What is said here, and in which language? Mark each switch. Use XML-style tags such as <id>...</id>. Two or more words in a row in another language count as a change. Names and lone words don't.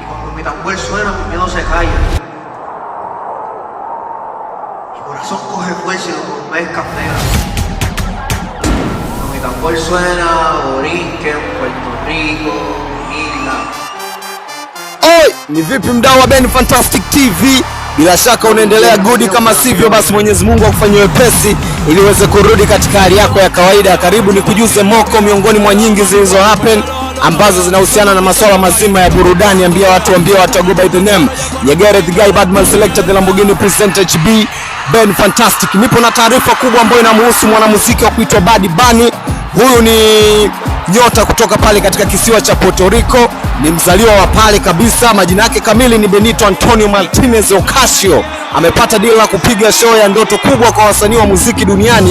<es>Cuando mi tambor suena, mi miedo se calla. Mi corazón coge fuerza y los bombes campean. Cuando mi tambor suena, Borinquen, Puerto Rico, isla.</es> <sw>Oi, ni vipi mdau wa Ben Fantastic TV? Bila shaka unaendelea good, kama sivyo basi Mwenyezi Mungu akufanyie wepesi ili uweze kurudi katika hali yako ya kawaida. Karibu ni kujuze moko miongoni mwa nyingi zilizo happen ambazo zinahusiana na masuala mazima ya burudani. Ambia watu</sw> <en>go by the name Yegere the guy Badman selected the Lamborghini presenter HB Ben Fantastic.</en> <sw>Nipo na taarifa kubwa ambayo inamhusu mwanamuziki wa kuitwa Bad Bunny. Huyu ni nyota kutoka pale katika kisiwa cha Puerto Rico, ni mzaliwa wa pale kabisa. Majina yake kamili ni Benito Antonio Martinez Ocasio. Amepata deal la kupiga show ya ndoto kubwa kwa wasanii wa muziki duniani.</sw>